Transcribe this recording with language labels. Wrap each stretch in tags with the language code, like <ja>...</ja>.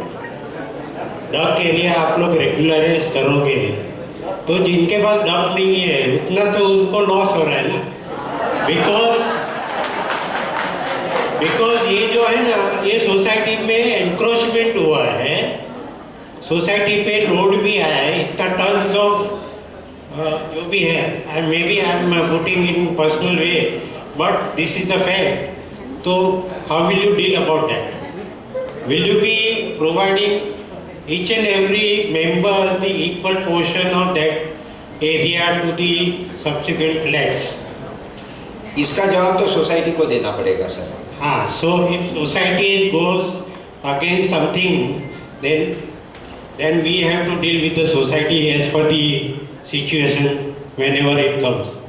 <hi>Duck area आप लोग regularise करोगे, तो जिनके पास डक नहीं है उतना तो उनको लॉस हो रहा है ना, बिकॉज ये जो है ना, ये सोसाइटी में एनक्रोचमेंट हुआ है, सोसाइटी पे लोड भी आया है, इतना टन्स ऑफ जो भी है,</hi> <en>Maybe I am putting in personal way, but this is the fact.</en> <hi>तो</hi> <en>How will you deal about that? Will you be providing each and every member the equal portion of that area to the subsequent flats?</en> <hi>इसका जवाब तो society को देना पड़ेगा sir. हाँ,</hi> <en>so if society goes against something, then we have to deal with the society as per the situation whenever it comes.</en>